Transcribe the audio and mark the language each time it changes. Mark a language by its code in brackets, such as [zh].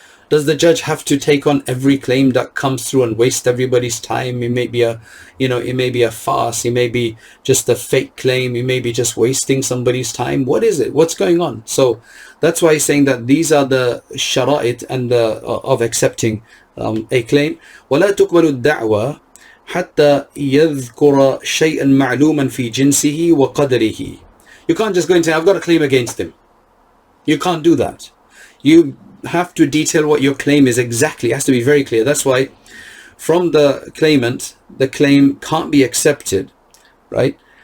[en] Does the judge have to take on every claim that comes through and waste everybody's time? It may be it may be a farce. It may be just a fake claim. It may be just wasting somebody's time. What is it? What's going on? So that's why he's saying that these are the shara'it and of accepting a claim. [ar] ولا تقبل الدعوة حتى يذكر شيئا معلوما في جنسه وقدره. [en] You can't just go and say, I've got a claim against him. You can't do that. You have to detail what your claim is exactly. It has to be very clear. That's why from the claimant, the claim can't be accepted, right?